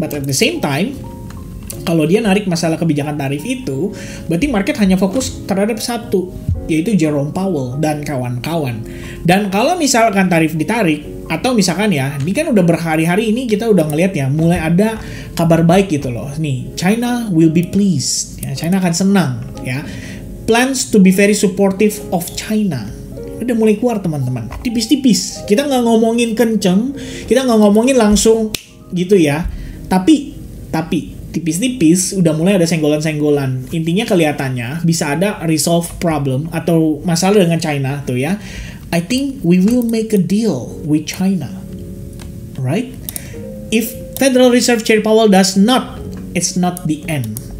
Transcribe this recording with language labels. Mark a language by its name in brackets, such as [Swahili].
[English] But at the same time, [Indonesian] kalau dia narik masalah kebijakan tarif itu, berarti market hanya fokus terhadap satu, yaitu Jerome Powell dan kawan-kawan. Dan kalau misalkan tarif ditarik, atau misalkan ya, ini kan udah berhari-hari ini kita udah ngelihat ya, mulai ada kabar baik gitu loh. Nih, [English] China will be pleased. [Indonesian] Ya, China akan senang ya. [English] Plans to be very supportive of China. [Indonesian] Udah mulai keluar teman-teman. Tipis-tipis. Kita nggak ngomongin kenceng, kita nggak ngomongin langsung gitu ya. Tapi tipis-tipis udah mulai ada senggolan-senggolan. Intinya kelihatannya bisa ada resolve problem atau masalah dengan China tuh ya. [English] I think we will make a deal with China. Right? If Federal Reserve Chair Powell does not, it's not the end.